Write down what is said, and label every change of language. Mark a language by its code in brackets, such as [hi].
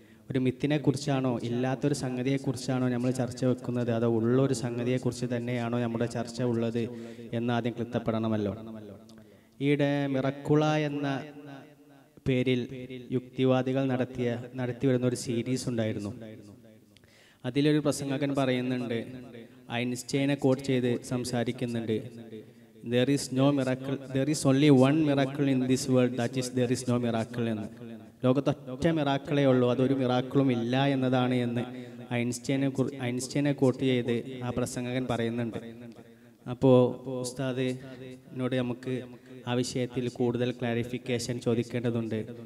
[ml] ഒരു മിത്തിനെ കുറിച്ചാണോ ഇല്ലാത്തൊരു സംഗതിയെക്കുറിച്ചാണോ നമ്മൾ ചർച്ച വെക്കുന്നത്, അതോ ഉള്ളൊരു സംഗതിയെക്കുറിച്ച് തന്നെയാണോ നമ്മുടെ ചർച്ച ഉള്ളത് എന്ന് ആദ്യം ക്ലിപ്തപ്പെടണമല്ലോ. ഈയിടെ മിറക്കുള എന്ന പേരിൽ യുക്തിവാദികൾ നടത്തി വരുന്ന ഒരു സീരീസ് ഉണ്ടായിരുന്നു. അതിലൊരു പ്രസംഗകൻ പറയുന്നുണ്ട്, ഐൻസ്റ്റൈനെ കോട്ട് ചെയ്ത് സംസാരിക്കുന്നുണ്ട്, [en] There is no miracle, there is only one miracle in this world, that is there is no miracle എന്ന്. [ml] ലോകത്ത് ഒറ്റ മിറാക്കിളേ ഉള്ളൂ, അതൊരു മിറാക്കിളും ഇല്ല എന്നതാണ് എന്ന് ഐൻസ്റ്റൈനെ കോട്ട് ചെയ്ത് ആ പ്രസംഗകൻ പറയുന്നുണ്ട്. അപ്പോൾ ഉസ്താദ് എന്നോട് നമുക്ക് ആ വിഷയത്തിൽ കൂടുതൽ ക്ലാരിഫിക്കേഷൻ ചോദിക്കേണ്ടതുണ്ട്.